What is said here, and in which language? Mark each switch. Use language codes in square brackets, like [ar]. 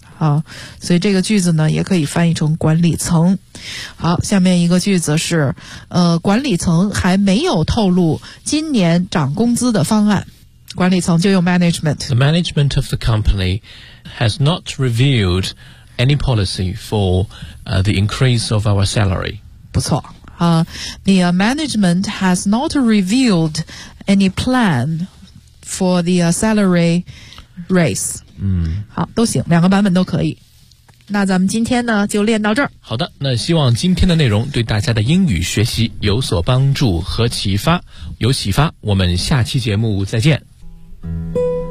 [zh] 好，所以这个句子呢也可以翻译成管理层。好，下面一个句子是管理层还没有透露今年涨工资的方案。管理层就用 management。 [en] The management of the company has not revealed any policy for the increase of our salary. [zh] 不错， [en] The management has not revealed any plan for the salary raise. 嗯， [zh] 好，都行，两个版本都可以。那咱们今天呢就练到这儿。好的，那希望今天的内容对大家的英语学习有所帮助和启发，有启发，我们下期节目再见。 [en] Thank you.